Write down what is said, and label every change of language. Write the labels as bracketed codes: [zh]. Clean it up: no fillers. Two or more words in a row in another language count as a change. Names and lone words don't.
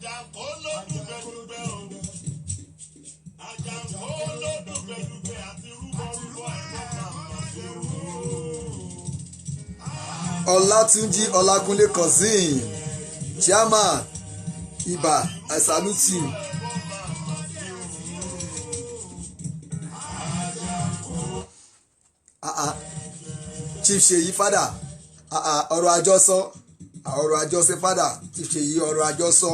[en] Olatunji Olakunle cousin, chairman, Iba, I salute you. Chief Seyi father, [yo] ọ̀rọ̀ àjọsọ father, Chief Seyi ọ̀rọ̀ àjọsọ.